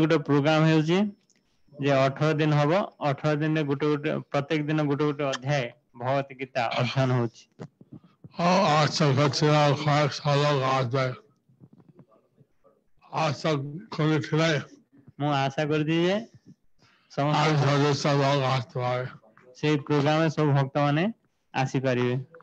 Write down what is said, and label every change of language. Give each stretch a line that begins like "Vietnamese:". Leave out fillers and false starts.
Odia: ଗୋଟେ ପ୍ରୋଗ୍ରାମ ହେଉଛି ଯେ 18 ଦିନ ହବ, 18 ଦିନରେ ଗୋଟେ ପ୍ରତ୍ୟେକ ଦିନ ଗୋଟେ ଅଧ୍ୟାୟ ଭଗବତ ଗୀତା ଅଧ୍ୟୟନ ହଉଛି।
Bangla: আশা করছিলাম কয়েক লোক আসবে, আশা করেছিলাম
Odia: ମୁଁ ଆଶା କରିଛି ଯେ ସମସ୍ତ
Bangla: লোক আসতে পারে।
Odia: সেই ପ୍ରୋଗ୍ରାମରେ ସବୁ ଭକ୍ତ ମାନେ ଆସିପାରିବେ।